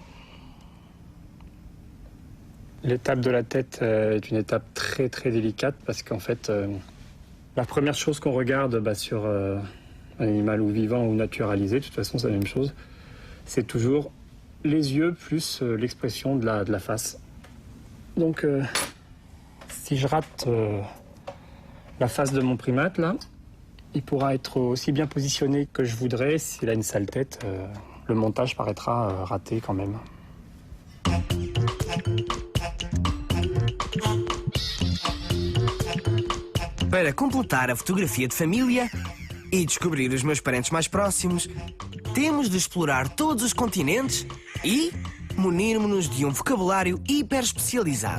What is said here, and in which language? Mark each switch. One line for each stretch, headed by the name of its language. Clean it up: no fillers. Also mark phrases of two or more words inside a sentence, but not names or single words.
French: L'étape de la tête est une étape très très délicate parce qu'en fait, la première chose qu'on regarde sur un animal ou vivant ou naturalisé, de toute façon c'est la même chose, c'est toujours les yeux plus l'expression de la face. Donc si je rate la face de mon primate là, il pourra être aussi bien positionné que je voudrais. S'il a une sale tête, le montage paraîtra raté quand même.
Portuguese: Para completar a fotografia de família e descobrir os meus parentes mais próximos, temos de explorar todos os continentes e munirmos-nos de um vocabulário hiper especializado.